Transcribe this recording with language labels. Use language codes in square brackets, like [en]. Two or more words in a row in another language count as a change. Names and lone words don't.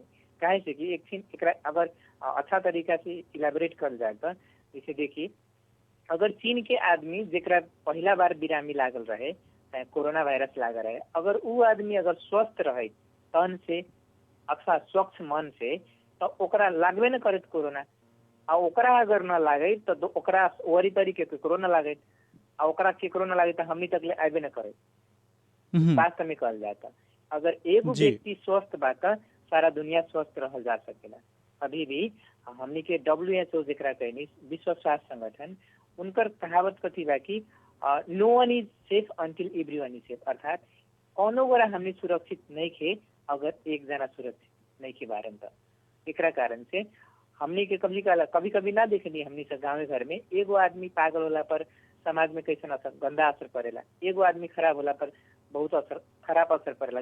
[bho] काहे से कि एकरा अगर अच्छा तरीका से इलेबोरेट कर जाए तो जैसे देखिए, अगर चीन के आदमी जेकरा पहला बार बिरामी लागल रहे, कोरोना वायरस लागल रहे, अगर वो आदमी अगर स्वस्थ रहे तन से अथवा स्वच्छ मन से, तो ओकरा लागबे न करे कोरोना, और ओकरा अगर न लागे तो ओकरा वरी तरीके के कोरोना लागे। आ ओकरा केकरो न लागे तो हमनी तक ले आबे न करे, वास्तव में कहल जाता। अगर एगो जी। व्यक्ति स्वस्थ बा त सारा दुनिया स्वस्थ रहल जा सकेला। अभी भी हमनी के WHO जेकरा कहनी विश्व स्वास्थ्य संगठन, उनकर कहावत कथी बा कि [en] No one is safe until everyone is safe, [bho] अर्थात कौनो गोरा हमनी सुरक्षित नहीं खे अगर एक जना सुरक्षित नहीं के बारे में। एकरा कारण से हमनी के कभी कभी ना देखनी, हमनी से गाँव घर में एगो आदमी पागल होला पर समाज में कैसन असर, गंदा असर पड़ेला। एगो आदमी खराब होला पर बहुत खराब असर पड़ेला।